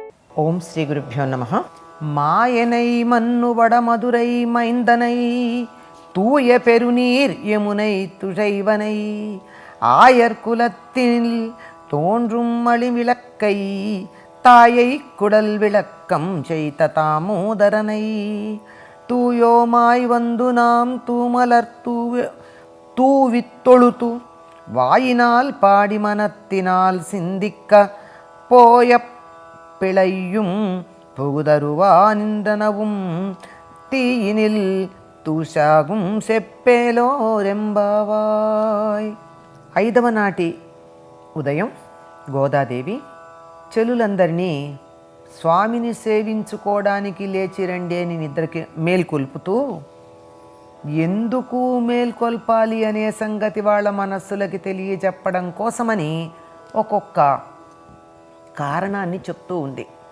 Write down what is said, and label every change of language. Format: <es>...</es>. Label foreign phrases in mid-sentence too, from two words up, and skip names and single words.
<sa>ఓం శ్రీ గురుభ్యో నమః.</sa> <ta>மாயனை மன்னு வடமதுரை மைந்தனை தூய பெருநீர் யமுனை துழைவனை ஆயர்குலத்தில் தோன்றும் மணிவிளக்கை தாயை குடல் விளக்கம் செய்த தாமோதரனை தூயோமாய் வந்து நாம் தூமலர் தூவித்தொழுத்து வாயினால் பாடி மனத்தினால் சிந்திக்க போய பிழையும் புகுதருவா நின்றனவும் தீயினில் தூசாகும் செப்பேலோர் எம்பாவாய்.</ta> <te>5వ నాటి ఉదయం గోదాదేవి చెలులందరినీ స్వామిని సేవించుకోవడానికి లేచి రండి అని నిద్రకి మేల్కొల్పుతూ, ఎందుకు మేల్కొల్పాలి అనే సంగతి వాళ్ళ మనస్సులకి తెలియజెప్పడం కోసమని ఒక్కొక్క కారణాన్ని చెప్తూ ఉంది.</te>